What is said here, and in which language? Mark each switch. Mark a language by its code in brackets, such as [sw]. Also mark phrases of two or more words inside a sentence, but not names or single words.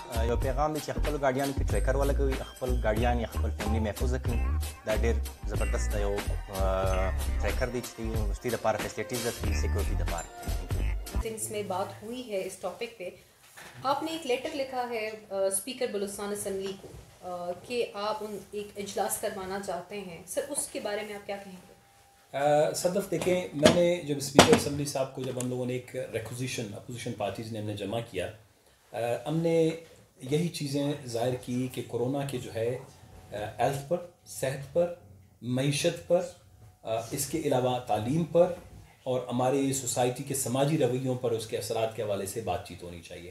[ps] یو پیغام دی چې خپل ګاډیانو کې ټریکر ولګوي، خپل ګاډیان یا خپل فیملی محفوظ کړي. دا ډېر زبردست دی، یو ټریکر دی چې یونیورسټي دپاره فیسلټیز ده، سیکورټي دپاره. [ur] تھنگز میں بات ہوئی ہے اس ٹاپک پہ۔ آپ نے ایک لیٹر لکھا ہے سپیکر بلوچستان اسمبلی کو کہ آپ ایک اجلاس کروانا چاہتے ہیں. سر اس کے بارے میں آپ کیا کہیں گے? صدف دیکھیں، میں نے جب سپیکر اسمبلی صاحب کو جب ہم لوگوں نے ایک ریکویزیشن [en] opposition parties [ur] نے ہم نے جمع کیا، ہم نے یہی چیزیں ظاہر کی کہ کورونا کے جو ہے ہیلتھ پر، صحت پر، معیشت پر، اس کے علاوہ تعلیم پر اور ہمارے سوسائٹی کے سماجی رویوں پر اس کے اثرات کے حوالے سے بات چیت ہونی چاہیے.